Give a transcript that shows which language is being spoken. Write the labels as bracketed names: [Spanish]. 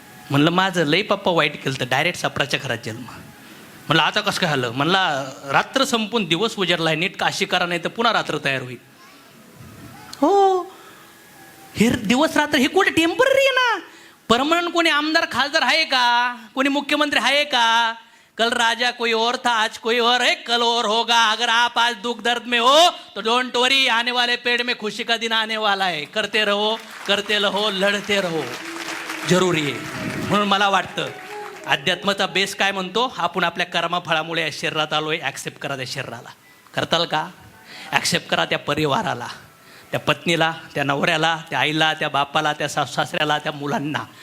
[Marathi] म्हणलं माझं लई पप्पा वाईट केलं तर डायरेक्ट सपराच्या घरात जन्म. म्हणलं आता कसं काय आलं? म्हणला रात्र संपून दिवस उजाडलाय, नीट काशी करा नाही तर पुन्हा रात्र तयार होईल. हो, हे दिवस रात्र हे कुठे टेम्पररी आहे ना. परमनंट कोणी आमदार खासदार आहे का? कोणी मुख्यमंत्री आहे का? [Hindi] कल राजा कोई और था, आज कोई और है, कल और होगा. अगर आप आज दुख दर्द में हो तो [English] don't worry, [Hindi] आने वाले पेड़ में खुशी का दिन आने वाला है. करते रहो, करते रहो, लढते रहो, [Marathi] जरुरी आहे. म्हणून मला वाटतं अध्यात्माचा बेस काय म्हणतो, आपण आपल्या कर्मफळामुळे या शरीरात आलोय, ॲक्सेप्ट करा त्या शरीराला. करताल का? ॲक्सेप्ट करा त्या परिवाराला, त्या पत्नीला, त्या नवऱ्याला, त्या आईला, त्या बापाला, त्या सासऱ्याला, त्या मुलांना.